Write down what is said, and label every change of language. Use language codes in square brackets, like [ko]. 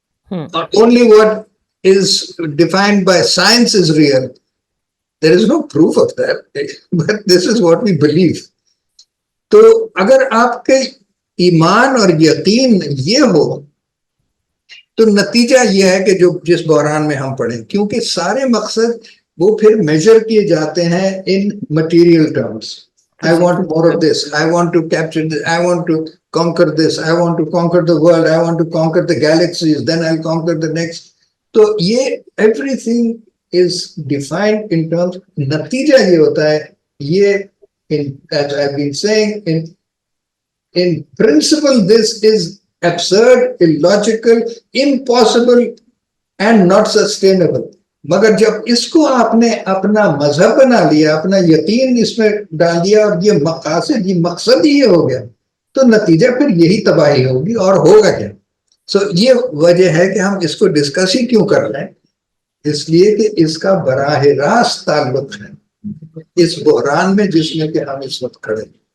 [en] Or only what is defined by science is real. There is no proof of that, but this is what we believe. [ur] تو اگر آپ کے ایمان اور یقین یہ ہو تو نتیجہ یہ ہے کہ جو جس بحران میں ہم پڑھیں, کیونکہ سارے مقصد وہ پھر میجر کیے جاتے ہیں [en] in material terms. I want more of this. I want to capture this. I want to conquer this. I want to conquer the world. I want to conquer the galaxies. Then I'll conquer the next. So yeah, everything is defined in terms. [ur] Natija ye hota hai. [en] Ye, as I've been saying, in principle, this is absurd, illogical, impossible, and not sustainable. [ur] مگر جب اس کو آپ نے اپنا مذہب بنا لیا, اپنا یقین اس میں ڈال دیا اور یہ مقاصد, یہ مقصد ہی ہو گیا, تو نتیجہ پھر یہی تباہی ہوگی. اور ہوگا کیا؟ سو یہ وجہ ہے کہ ہم اس کو ڈسکس ہی کیوں کر رہے ہیں, اس لیے کہ اس کا براہ راست تعلق ہے اس بحران میں جس میں کہ ہم اس وقت کھڑے ہیں.